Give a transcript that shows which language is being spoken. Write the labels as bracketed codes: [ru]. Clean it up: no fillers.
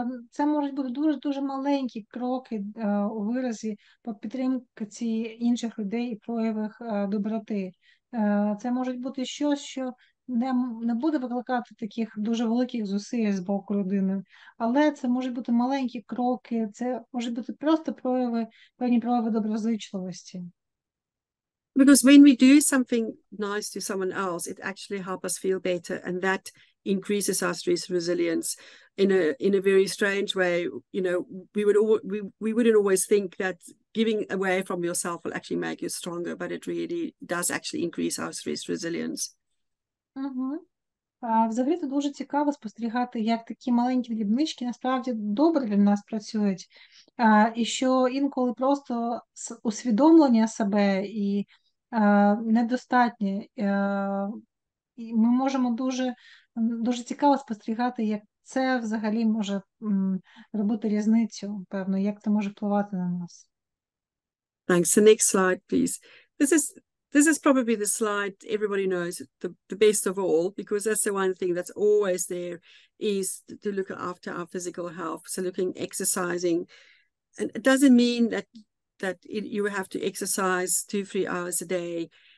[uk] Це можуть бути дуже-дуже маленькі кроки у виразі підтримки інших людей і проявах доброти. Це може бути щось, що не буде викликати таких дуже великих зусиль з боку людини, але це можуть бути маленькі кроки, це можуть бути просто певні прояви доброзичливості. [en] Because when we do something nice to someone else, it actually helps us feel better, and that increases our stress resilience in a very strange way. You know, we wouldn't always think that giving away from yourself will actually make you stronger, but it really does actually increase our stress resilience. [uk] Взагалі це дуже цікаво спостерігати, як такі маленькі дрібнички насправді добре для нас працюють, і що інколи просто усвідомлення себе і недостатнє. І ми можемо дуже цікаво спостерігати, як це взагалі може робити різницю, певно, як це може впливати на нас. [en] Thanks. The next slide, please. This is probably the slide everybody knows the best of all, because that's the one thing that's always there, is to look after our physical health. So exercising, and it doesn't mean that you have to exercise 2-3 hours a day.